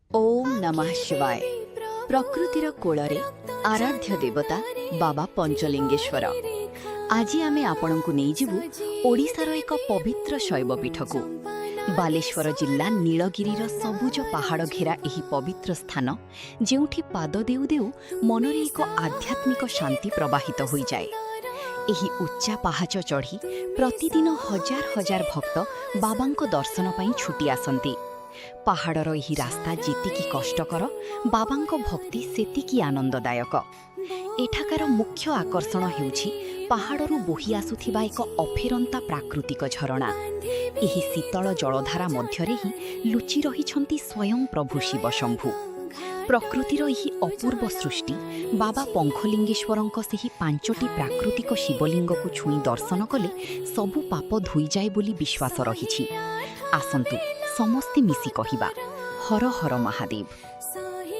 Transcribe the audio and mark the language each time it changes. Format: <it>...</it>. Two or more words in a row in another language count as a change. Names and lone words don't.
<sa>ओम नमः शिवाय।</sa> <or>ପ୍ରକୃତିର କୋଳରେ ଆରାଧ୍ୟ ଦେବତା ବାବା ପଞ୍ଚଲିଙ୍ଗେଶ୍ୱର। ଆଜି ଆମେ ଆପଣଙ୍କୁ ନେଇଯିବୁ ଓଡ଼ିଶାର ଏକ ପବିତ୍ର ଶୈବପୀଠକୁ। ବାଲେଶ୍ୱର ଜିଲ୍ଲା ନୀଳଗିରିର ସବୁଜ ପାହାଡ଼ ଘେରା ଏହି ପବିତ୍ର ସ୍ଥାନ ଯେଉଁଠି ପାଦ ଦେଉ ଦେଉ ମନରେ ଏକ ଆଧ୍ୟାତ୍ମିକ ଶାନ୍ତି ପ୍ରବାହିତ ହୋଇ ଯାଏ। ଏହି ଉଚ୍ଚ ପାହାଚ ଚଢ଼ି ପ୍ରତିଦିନ ହଜାର ହଜାର ଭକ୍ତ ବାବାଙ୍କ ଦର୍ଶନ ପାଇଁ ଛୁଟି ଆସନ୍ତି। ପାହାଡ଼ର ଏହି ରାସ୍ତା ଯେତିକି କଷ୍ଟକର ବାବାଙ୍କ ଭକ୍ତି ସେତିକି ଆନନ୍ଦଦାୟକ। ଏଠାକାର ମୁଖ୍ୟ ଆକର୍ଷଣ ହେଉଛି ପାହାଡ଼ରୁ ବୋହି ଆସୁଥିବା ଏକ ଅଫୁରନ୍ତ ପ୍ରାକୃତିକ ଝରଣା। ଏହି ଶୀତଳ ଜଳଧାରା ମଧ୍ୟରେ ହିଁ ଲୁଚି ରହିଛନ୍ତି ସ୍ୱୟଂ ପ୍ରଭୁ ଶିବ ଶମ୍ଭୁ। ପ୍ରକୃତିର ଏହି ଅପୂର୍ବ ସୃଷ୍ଟି ବାବା ପଙ୍ଖଲିଙ୍ଗେଶ୍ୱରଙ୍କ ସେହି ପାଞ୍ଚଟି ପ୍ରାକୃତିକ ଶିବଲିଙ୍ଗକୁ ଛୁଇଁ ଦର୍ଶନ କଲେ ସବୁ ପାପ ଧୋଇ ଯାଏ ବୋଲି ବିଶ୍ୱାସ ରହିଛି। ଆସନ୍ତୁ ସମସ୍ତେ ମିଶି କହିବା ହର ହର ମହାଦେବ।</or>